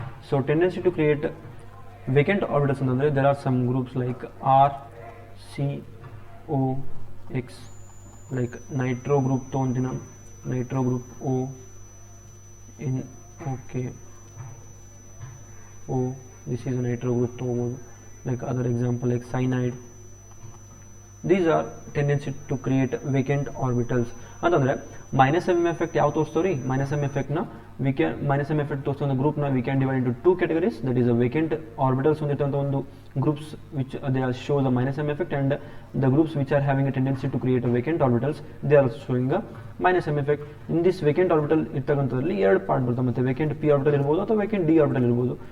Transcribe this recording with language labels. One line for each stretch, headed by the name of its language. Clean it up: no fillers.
English: so tendency to create vacant orbitals ಅಂತಂದರೆ there are some groups like R, C, O, X, like nitro group
Kannada: ತೊಗೊಂತೀನಿ ನಾನು,
English: nitro group O, N, okay, O, this is a nitro group ತೊಗೋಬೋದು. like other example like cyanide. These are tendency to create vacant orbitals ಅಂತಂದ್ರೆ minus M effect
Kannada: ಯಾವ ತೋರಿಸ್ತಾವ್ರಿ,
English: Minus m ಎಫೆಕ್ಟ್ನ we can minus m effect ತೋರಿಸೋ group na we can divide into two categories, that is a vacant orbitals ಹೊಂದಿರುವಂತ ಒಂದು groups which they are show the minus m effect, and the groups which are having a tendency to create a vacant orbitals they are showing a minus m effect.
Kannada: In this vacant orbital ಇರ್ತಕ್ಕಂಥದ್ರಲ್ಲಿ ಎರಡು part ಬರುತ್ತೆ, ಮತ್ತೆ vacant p orbital ಇರಬಹುದು ಅಥವಾ vacant d orbital ಇರಬಹುದು.